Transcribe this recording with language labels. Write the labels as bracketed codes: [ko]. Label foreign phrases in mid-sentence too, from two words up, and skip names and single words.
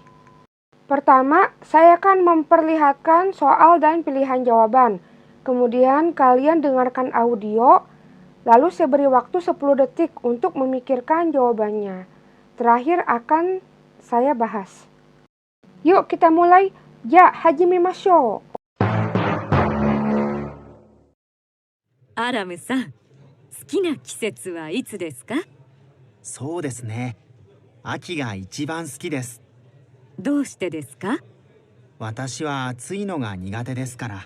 [id] Pertama, saya akan memperlihatkan soal dan pilihan jawaban. Kemudian kalian dengarkan audio, lalu saya beri waktu 10 detik untuk memikirkan jawabannya. Terakhir akan saya bahas. Yuk kita mulai. [ja] じゃ、始めましょう. アラムさん、好きな季節はいつですか？そうですね。秋が一番好きです。どうしてですか？私は暑いのが苦手ですから。